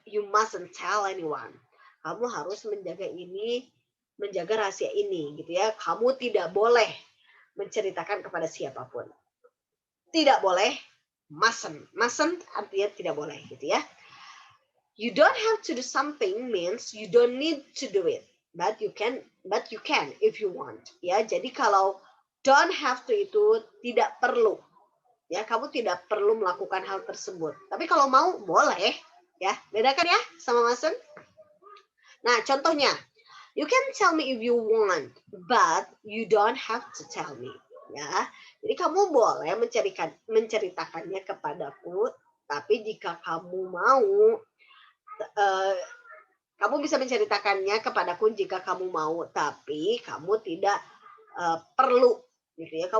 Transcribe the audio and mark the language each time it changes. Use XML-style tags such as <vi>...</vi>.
<id>You mustn't tell anyone. Kamu harus menjaga ini, menjaga rahasia ini, gitu ya. Kamu tidak boleh menceritakan kepada siapapun. tidak boleh. Mustn't artinya tidak boleh gitu ya.</id> <en>You don't have to do something means you don't need to do it, but you can if you want.</en> <id>Ya, jadi kalau don't have to itu tidak perlu. Ya, kamu tidak perlu melakukan hal tersebut. Tapi kalau mau boleh, ya. Bedakan ya sama mustn't.</id> <en>Nah, contohnya, you can tell me if you want, but you don't have to tell me.</en> <id>Ya, jadi kamu boleh menceritakannya kepadaku, tapi jika kamu mau, kamu bisa menceritakannya kepadaku jika kamu mau, tapi kamu tidak perlu, gitu ya.</id>